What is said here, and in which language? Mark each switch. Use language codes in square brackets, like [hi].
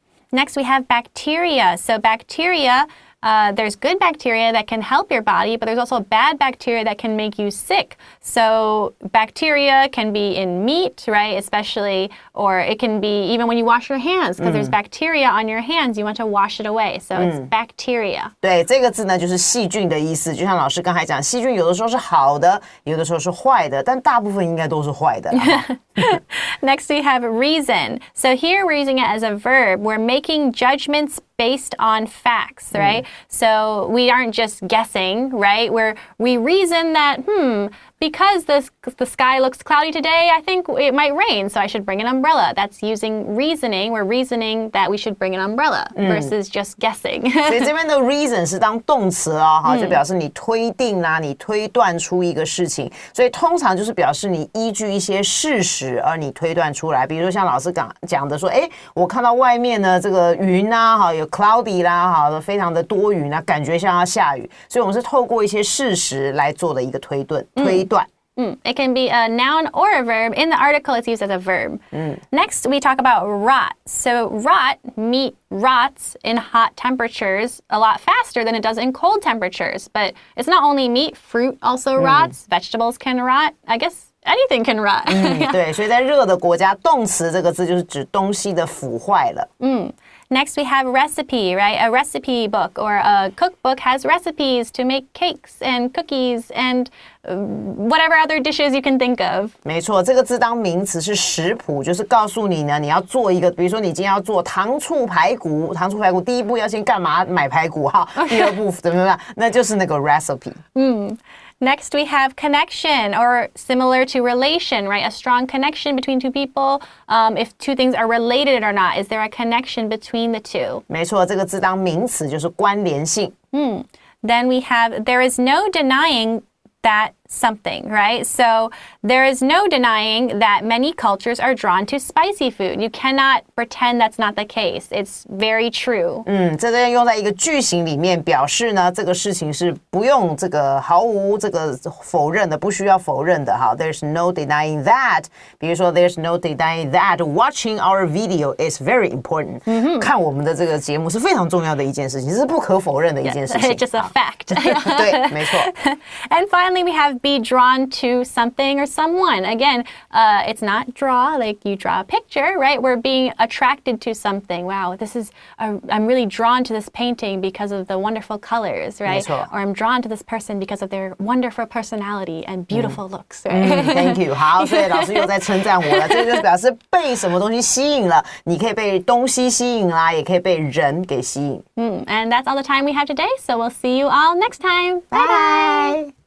[en] Next, we have bacteria. So bacteria, there's good bacteria that can help your body, but there's also bad bacteria that can make you sick. So bacteria can be in meat, right? Especially, or it can be even when you wash your hands, because there's bacteria on your hands. You want to wash it away. So it's bacteria. [zh] 对，这个字呢就是细菌的意思。就像老师刚才讲，细菌有的时候是好的，有的时候是坏的，但大部分应该都是坏的。 [en] Next, we have reason. So here we're using it as a verb. We're making judgments based on facts, right? So we aren't just guessing, right? We reason that, because the sky looks cloudy today, I think it might rain, so I should bring an umbrella. That's using reasoning. We're reasoning that we should bring an umbrella versus just guessing. [zh] 所以这边的 reason 是当动词哦，哈，就表示你推定啦，你推断出一个事情，所以通常就是表示你依据一些事实而你推断出来。比如说像老师讲的说，我看到外面呢这个云啊，哈，有 cloudy 啦，哈，非常的多云啊，感觉像要下雨，所以我们是透过一些事实来做的一个推断。 [en] It can be a noun or a verb. In the article, it's used as a verb. Next, we talk about rot. So meat rots in hot temperatures a lot faster than it does in cold temperatures. But it's not only meat, fruit also rots. Vegetables can rot. I guess anything can rot. [zh] 对，所以在热的国家，动词这个字就是指东西的腐坏了。 [en] Next, we have recipe, right? A recipe book or a cookbook has recipes to make cakes and cookies and whatever other dishes you can think of. [zh] 没错，这个字当名词是食谱，就是告诉你呢，你要做一个，比如说你今天要做糖醋排骨，第一步要先干嘛？买排骨哈，第二步怎么样？那就是那个 recipe。 [en] Next, we have connection, or similar to relation, right? A strong connection between two people. If two things are related or not, is there a connection between the two? [zh] 没错，这个字当名词就是关联性。 [en] Then we have, there is no denying that something, right? So there is no denying that many cultures are drawn to spicy food. You cannot pretend that's not the case. It's very true. [zh] 这个用在一个句型里面，表示呢这个事情是不用这个毫无这个否认的，不需要否认的哈。 [en] There's no denying that. [zh] 比如说 [en] There's no denying that watching our video is very important. [zh] 看我们的这个节目是非常重要的一件事情，这是不可否认的一件事情。 [en] It's just a fact. [zh] 对，没错。 [en] And finally, we have be drawn to something or someone. Again, it's not draw like you draw a picture, right? We're being attracted to something. Wow, I'm really drawn to this painting because of the wonderful colors, right? [zh] 没错。 [en] Or I'm drawn to this person because of their wonderful personality and beautiful looks, right? Thank you. [zh] 好，所以老师又在称赞我了。这个就是表示被什么东西吸引了，你可以被东西吸引啦，也可以被人给吸引。 [en] And that's all the time we have today. So we'll see you all next time. Bye bye.